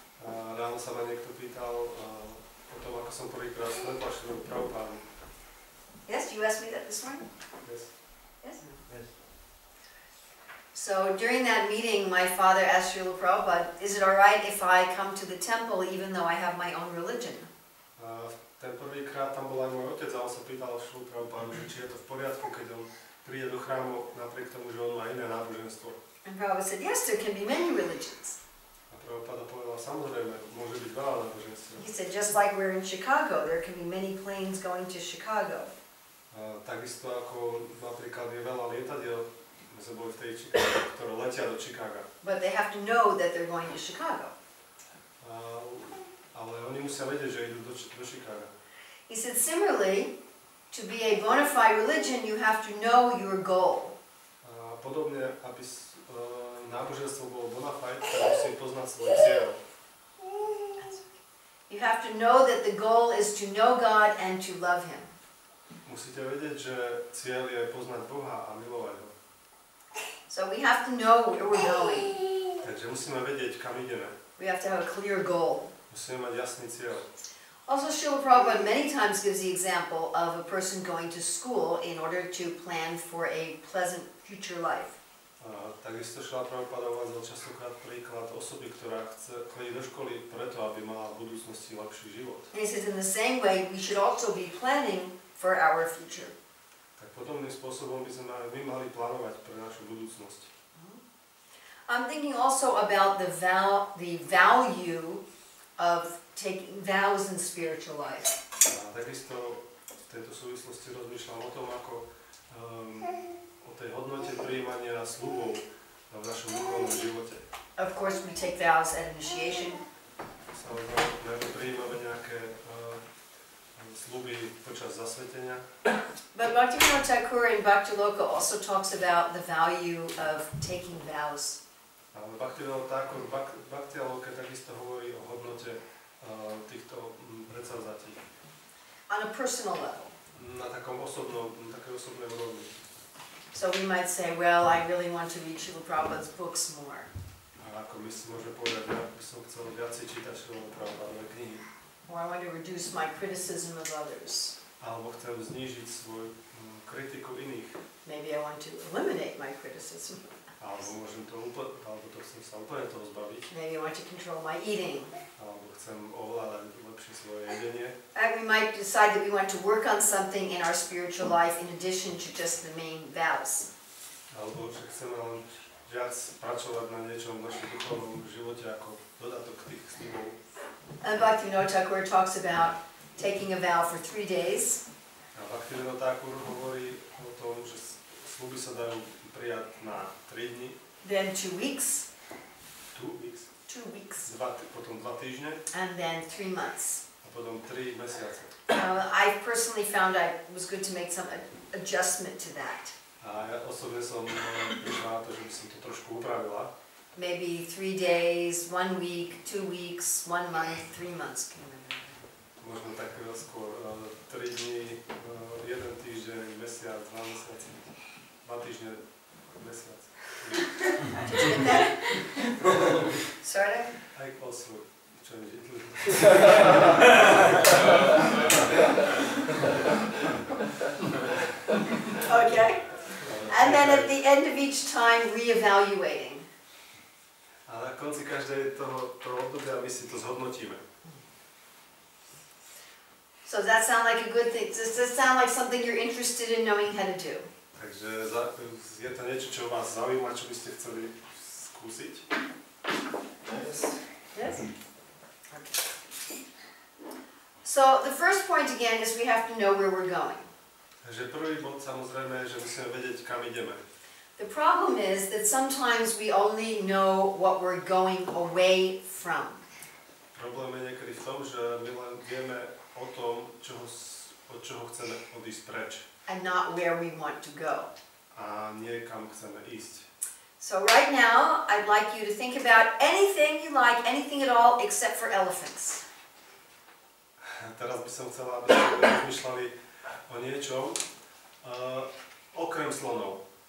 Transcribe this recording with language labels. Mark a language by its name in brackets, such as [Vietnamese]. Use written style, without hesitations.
[Slovak] Ráno sa ma niekto pýtal o tom, ako som prvýkrát stretla Srilu Prabhupádu. [English] Yes, you asked me that this morning? Yes. Yes? Yes. So during that meeting, my father asked Srila Prabhupada, is it alright if I come to the temple even though I have my own religion? [Slovak] Ten prvýkrát tam bol aj môj otec a on sa pýtal Srilu Prabhupádu, či je to v poriadku, keď on príde do chrámu napriek tomu, že on má iné náboženstvo. [English] And Prabhupada said, yes, there can be many religions. [Slovak] A Prabhupada povedal, samozrejme, môže byť veľa náboženstiev. [English] He said, just like we're in Chicago, there can be many planes going to Chicago. [Slovak] Takisto ako napríklad je veľa lietadiel, my sme boli v tej Chicago, ktoré letia do Chicaga. [English] But they have to know that they're going to Chicago. [Slovak] Ale oni musia vedieť, že idú do Chicaga. [English] He said, similarly, to be a bona fide religion, you have to know your goal. [Slovak] Podobne, aby náboženstvo bolo bona fide, tak musí poznať svoj cieľ. [English] You have to know that the goal is to know God and to love Him. [Slovak] Musíte vedieť, že cieľ je poznať Boha a milovať ho. [English] So we have to know where we're going. [Slovak] Takže musíme vedieť, kam ideme. [English] We have to have a clear goal. [Slovak] Musíme mať jasný cieľ. [English] Also, Srila Prabhupada many times gives the example of a person going to school in order to plan for a pleasant future life. [Slovak] Takisto Srila Prabhupada uvádzal častokrát príklad osoby, ktorá chodí do školy preto, aby mala v budúcnosti lepší život. [English] And he says in the same way, we should also be planning for our future. [Slovak] Tak podobným spôsobom by sme my mali plánovať pre našu budúcnosť. [English] I'm thinking also about the value of taking vows in spiritual life. [Slovak] A takisto v tejto súvislosti rozmýšľam o tom, ako o tej hodnote prijímania sľubov v našom duchovnom živote. [English] Of course, we take vows at initiation. [Slovak] Samozrejme, prijímame nejaké sľuby počas zasvetenia. [English] But Bhaktivinoda Thakur in Bhaktiloka also talks about the value of taking vows. [Slovak] Ale Bhaktivinoda Thakur v Bhaktiloke takisto hovorí o hodnote týchto predsavzatí. [English] On a personal level. [Slovak] Na takej osobnej úrovni. [English] So we might say, well, I really want to read Srila Prabhupada's books more. [Slovak] A ako my si môžeme povedať, ja by som chcel viacej čítať Srila Prabhupádove knihy. [English] Or I want to reduce my criticism of others. [Slovak] Alebo chcem znížiť svoju kritiku iných. [English] Maybe I want to eliminate my criticism. [Slovak] Alebo to chcem sa úplne toho zbaviť. [English] Maybe I want to control my eating. [Slovak] Alebo chcem ovládať lepšie svoje jedenie. [English] And we might decide that we want to work on something in our spiritual life in addition to just the main vows. [Slovak] Alebo že chceme len viac pracovať na niečom v našom duchovnom živote ako dodatok tých sľubov. [English] And Bhaktivinoda Thakur talks about taking a vow for 3 days. [Slovak] A Bhaktivinoda Thakur hovorí o tom, že sľuby sa dajú prijať na 3 dni. [English] Then 2 weeks. 2 weeks. 2 weeks. [Slovak] Potom 2 týždne. [English] And then 3 months. [Slovak] A potom 3 mesiace. [English] I personally found it was good to make some adjustment to that. [Slovak] A ja osobne som prišla na to, že by som to trošku upravila. [English] Maybe 3 days, 1 week, 2 weeks, 1 month, 3 months. [Slovak] Možno tak skôr 3 dní, 1 týždeň, týždeň, mesiac, 2 mesiace, 2 týždne, mesiac. [English] Did you get that? Sort of? Aj also, čo mi žitli. Okay. And then at the end of each time, reevaluating. [Slovak] A na konci každej toho obdobia my si to zhodnotíme. [English] So does that sound like a good thing? Does that sound like something you're interested in knowing how to do? [Slovak] Takže je to niečo, čo vás zaujíma, čo by ste chceli skúsiť? [English] Yes. Okay. So the first point again is we have to know where we're going. [Slovak] Takže prvý bod samozrejme je, že musíme vedieť, kam ideme. [English] The problem is that sometimes we only know what we're going away from. [Slovak] Problém je niekedy v tom, že my len vieme o tom, od čoho chceme odísť preč. [English] And not where we want to go. [Slovak] A nie kam chceme ísť. [English] So right now, I'd like you to think about anything you like, anything at all, except for elephants. [Slovak] Teraz by som chcela, aby ste rozmýšľali o niečom, okrem slonov.